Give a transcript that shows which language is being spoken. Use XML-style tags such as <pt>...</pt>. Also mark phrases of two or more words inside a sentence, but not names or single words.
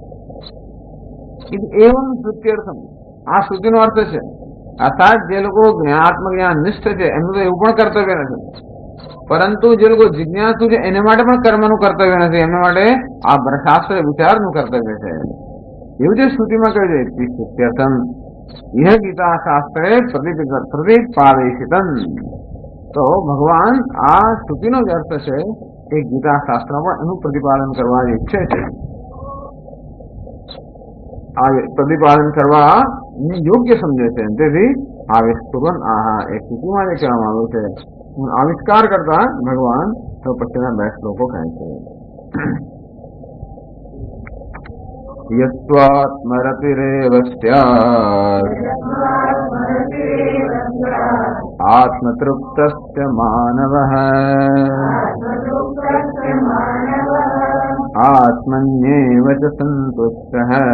<sa>એવમ શ્રુત્યર્થમ,</sa> <gu>આ શ્રુતિનો અર્થ છે. અર્થાત જે લોકો આત્મજ્ઞાન નિષ્ઠ છે એમનું તો એવું પણ કર્તવ્ય નથી, પરંતુ જે લોકો જિજ્ઞાસુ છે એના માટે પણ કર્મનું કર્તવ્ય નથી, એમના માટે આ શાસ્ત્ર વિચારનું કર્તવ્ય છે. એવું જે શ્રુતિમાં કહ્યું છે</gu> <sa>શ્રુત્યર્થમ यह गीता शास्त्रे प्रतिपादितम,</sa> <gu>તો ભગવાન આ श्रुतिનો જ અર્થ છે એ ગીતા શાસ્ત્રમાં પણ એનું પ્રતિપાદન કરવા ઈચ્છે છે. આ પ્રતિપાદન કરવા યોગ્ય સમજે છે, તેથી આવિષ્કૃતન આહા એ શ્રુતિમાં જે કહેવામાં આવ્યું છે આવિષ્કાર કરતા ભગવાન તો પછીના 2 શ્લોકો કહે છે.</gu> <sa>यस्त्वात्मरतिरेव स्यात् आत्मतृप्तस्य मानवः आत्मन्येव च सन्तुष्टः</sa>